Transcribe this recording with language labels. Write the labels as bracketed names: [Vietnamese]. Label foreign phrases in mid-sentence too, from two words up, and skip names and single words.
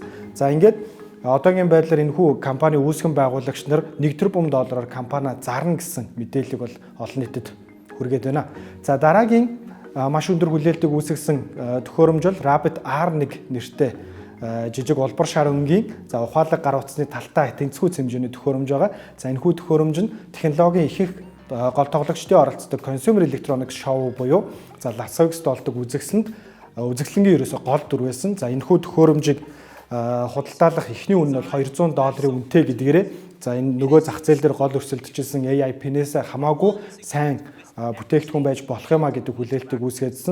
[Mongolian] За ингээд одоогийн байдлаар энэхүү компани үүсгэн байгуулагч нар $1 тэрбум компани зарна гэсэн мэдээллийг бол олон нийтэд хүргээд байна. За дараагийн маш өндөр хүлээлтийг үүсгэсэн төхөөрөмж бол Rabbit R1 нэртэй жижиг улбар шар өнгийн за ухаалаг гар утасны талтай тэнцвүүц хэмжээний төхөөрөмж байгаа. За энэхүү төхөөрөмж нь технологийн ихэнх гол тоглогчдын оролцдог [English] consumer electronics show [Mongolian] буюу за Las Vegas болдог үзэсгэлэнд үзэсгэлэнгийн ерөөсө гол дүр байсан. За энэхүү төхөөрөмжийг худалдаалах эхний үн нь бол $200 үнэтэй гэдгээрээ за энэ нөгөө зах зээл дээр гол өрсөлдөжсэн AI Pin-ээс хамаагүй сайн бүтээгдэхүүн байж болох юмаа гэдэг хүлээлтийг үүсгэжсэн.